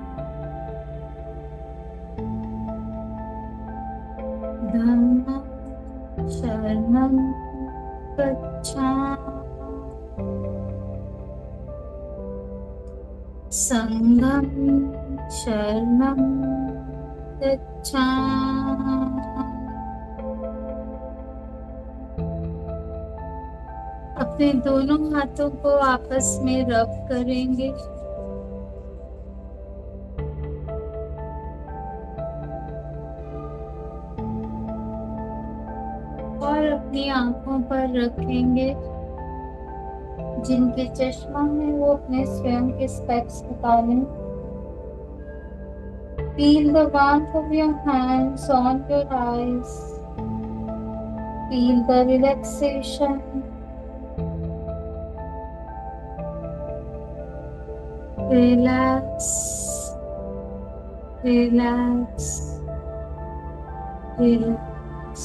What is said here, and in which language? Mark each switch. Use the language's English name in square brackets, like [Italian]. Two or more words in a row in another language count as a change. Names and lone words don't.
[Pali] धम्मं शरणं गच्छामि, संघं शरणं गच्छामि। [Hindi] अपने दोनों हाथों को आपस में रब करेंगे और अपनी आंखों पर रखेंगे। जिनके चश्मा है वो अपने स्वयं के स्पेक्स हटा लें। [English] Feel the warmth of your hands on your eyes. Feel the relaxation. Relax, relax, relax.